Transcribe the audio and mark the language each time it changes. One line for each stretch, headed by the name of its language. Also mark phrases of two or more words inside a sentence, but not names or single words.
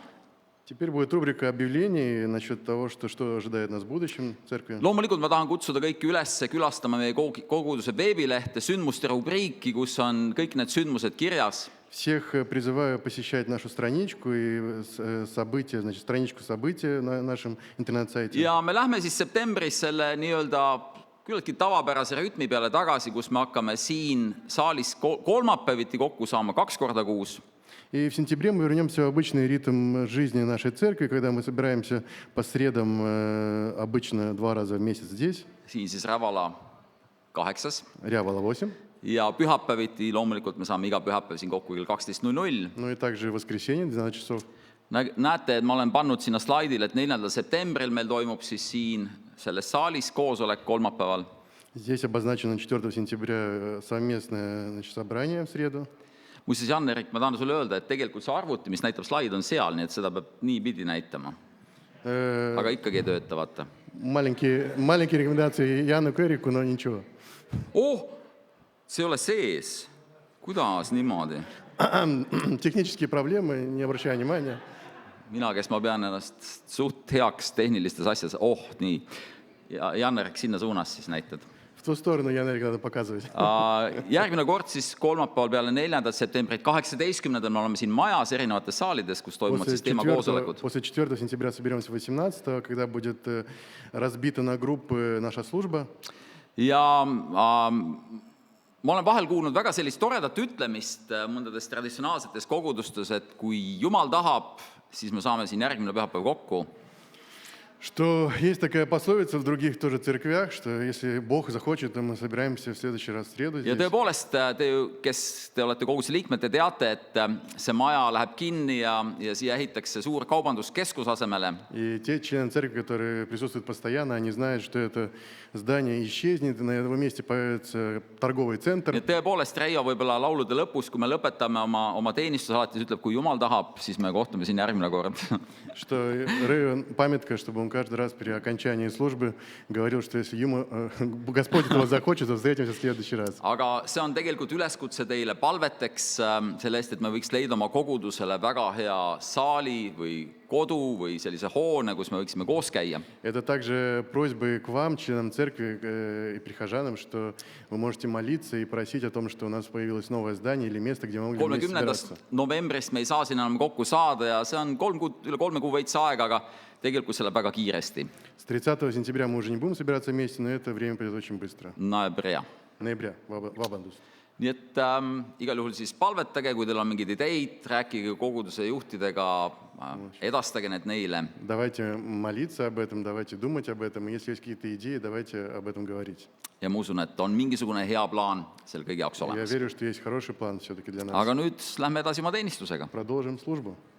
Russian: Теперь будет рубрика объявлений насчет того, что ожидает нас в будущем церкви.
Estonian: Loomulikult ma tahan kutsuda kõiki üles külastama meie koguduse veebilehte, sündmuste rubriiki, kus on kõik need sündmused kirjas.
Russian: Всех призываю посещать нашу страничку и события, значит, страничку событий на нашем интернет-сайте.
Estonian: Ja me lähme siis septembris selle nii-öelda küllaltki tavapärase rütmi peale tagasi, kus me hakkame siin saalis kolmapäeviti kokku saama 2 korda kuus.
Russian: И в сентябре мы вернемся в обычный ритм жизни нашей церкви, когда мы собираемся по средам обычно 2 раза в месяц здесь.
Estonian: Siin siis Rävala 8.
Russian: Рявола 8.
Estonian: Ja pühapäeviti loomulikult me saame iga pühapäev siin kokku kell 12.00.
Russian: Ну и также в воскресенье 12 часов.
Estonian: Näete, et ma olen pannud sinna slaidile, et 4. septembril meil toimub siis siin selles saalis koosolek kolmapäeval.
Russian: Здесь обозначено 4 сентября совместное, значит, собрание в среду.
Estonian: Muuseas, Jan-Erik, ma tahan sulle öelda, et tegelikult see arvuti, mis näitab slaid, on seal, nii et seda peab nii pidi näitama. Aga ikkagi ei tööta, vaata.
Russian: Маленькие рекомендации Яну Эрику, но ничего.
Estonian: See ei ole sees. Kuidas niimoodi?
Russian: Технические проблемы, не обращай внимания.
Estonian: Mina, kes ma pean ennast suht heaks tehnilistes asjades. Nii. Ja Jan-Erik, sinna suunas siis näitad.
Russian: В ту сторону Яну Эрику надо показывать.
Estonian: Järgmine kord siis kolmapäeval peale 4. septembrit 18. me oleme siin majas erinevates saalides, kus toimuvad siis teemakoosolekud.
Russian: После 4 сентября соберемся 18, когда будет разбита на группы наша служба.
Estonian: Ja ma olen vahel kuulnud väga sellist toredat ütlemist mõndades traditsionaalsetes kogudustes, et kui Jumal tahab, siis me saame siin järgmine pühapäev kokku.
Russian: Что есть такая пословица в других тоже церквях, что если Бог захочет, то мы собираемся в следующий раз в среду
Estonian: Ja
Russian: здесь.
Estonian: tõepoolest, kes te olete koguduse liikmed, te teate, et see maja läheb kinni ja siia ehitakse suur kaubanduskeskus asemele.
Russian: И те члены церкви, которые присутствуют постоянно, они знают, что это здание исчезнет, и на его месте появится торговый центр.
Estonian: Ja tõepoolest, Reijo võib-olla laulude lõpus, kui me lõpetame oma teenistus, alati ütleb, kui Jumal tahab, siis me kohtume siin järgmine kord.
Russian: Что Рэю памятка, чтобы он каждый раз при окончании службы говорил, что если Господь этого захочет, то встретимся в следующий раз.
Estonian: Aga see on tegelikult üleskutse teile palveteks selle eest, et me võiks leida oma kogudusele väga hea saali või kodu või sellise hoone, kus me võiksime koos käia.
Russian: Это также просьбы к вам, членам церкви и прихожанам, что вы можете молиться и просить о том, что у нас появилось новое здание или место, где мы могли вместе
Estonian: 30.
Russian: собираться.
Estonian: novembrist me ei saa siin enam kokku saada ja see on üle 3 kuu veits aega, aga tegelikult see läheb väga kiiresti.
Russian: С 30 сентября мы уже не будем собираться вместе, но это время придет очень быстро. Ноября. Ноября, вабандус.
Estonian: Nii et igal juhul siis palvetage, kui teil on mingid ideid, rääkige koguduse juhtidega, edastage need neile.
Russian: Давайте молиться об этом, давайте думать об этом. Если есть какие-то идеи, давайте об этом говорить.
Estonian: Ja ma usun, et on mingisugune hea plaan selle kõige jaoks
Russian: Я
Estonian: olemas.
Russian: верю, что есть хороший план все-таки для нас.
Estonian: Aga nüüd lähme edasi oma teenistusega.
Russian: Продолжим службу.